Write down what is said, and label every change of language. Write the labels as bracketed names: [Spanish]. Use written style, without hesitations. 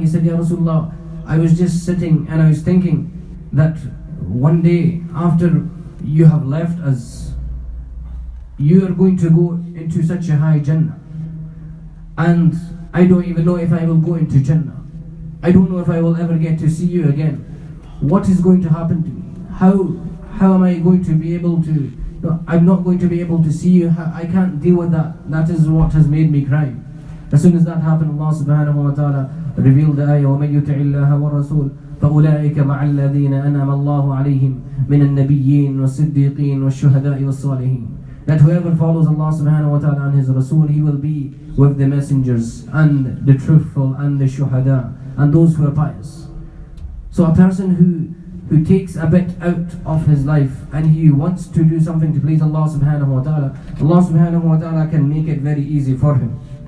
[English] He said, Ya Rasulullah, I was just sitting and I was thinking that one day after you have left us, you are going to go into such a high Jannah, and I don't even know if I will go into Jannah. I don't know if I will ever get to see you again. What is going to happen to me? How am I going to be able to, I'm not going to be able to see you. I can't deal with that. That is what has made me cry. As soon as that happened, Allah subhanahu wa ta'ala revealed the ayah, [Arabic] وَمَن يُطِعِ اللَّهَ وَالرَّسُولَ فَأُولَٰئِكَ مَعَ الَّذِينَ أَنْعَمَ اللَّهُ عَلَيْهِمْ مِنَ النَّبِيِّينَ وَالصِّدِّيقِينَ وَالشُّهَدَاءِ وَالصَّالِحِينَ. [English] That whoever follows Allah subhanahu wa ta'ala and His Rasul, he will be with the messengers and the truthful and the shuhada and those who are pious. So a person who takes a bit out of his life and he wants to do something to please Allah subhanahu wa ta'ala, Allah subhanahu wa ta'ala can make it very easy for him.